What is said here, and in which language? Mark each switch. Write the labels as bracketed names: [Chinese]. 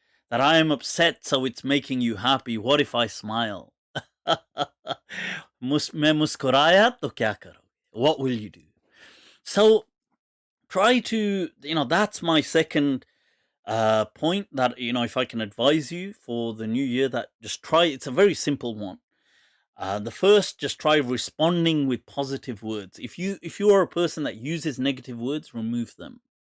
[English] That I am upset, so it's making you happy. What if I smile? [Hindi] मैं मुस्कुराया तो क्या करोगे? [English] What will you do? So try to, that's my second point, that, if I can advise you for the new year, that just try, it's a very simple one. The first, just try responding with positive words. If you are a person that uses negative words, remove them.